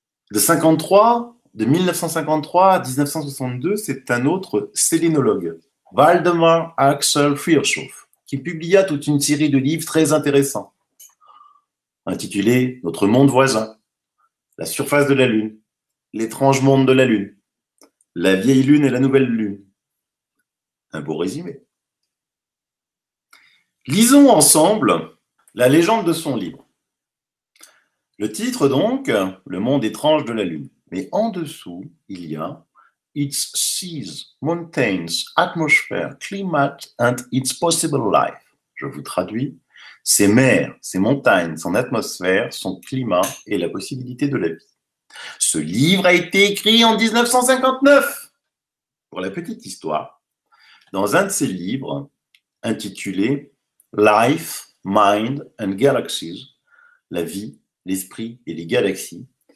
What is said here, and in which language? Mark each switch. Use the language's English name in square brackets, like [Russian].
[French] De 1953 à 1962, c'est un autre sélénologue, Waldemar Axel Virchow, qui publia toute une série de livres très intéressants, intitulés Notre monde voisin, La surface de la Lune, L'étrange monde de la Lune, La vieille Lune et la nouvelle Lune. Un beau résumé. Lisons ensemble la légende de son livre. Le titre donc, Le monde étrange de la Lune. Mais en dessous, il y a [English] Its seas, mountains, atmosphere, climate and its possible life. [French] Je vous traduis. Ses mers, ses montagnes, son atmosphère, son climat et la possibilité de la vie. Ce livre a été écrit en 1959. Pour la petite histoire, dans un de ces livres, intitulé Life, Mind and Galaxies, la vie, l'esprit et les galaxies.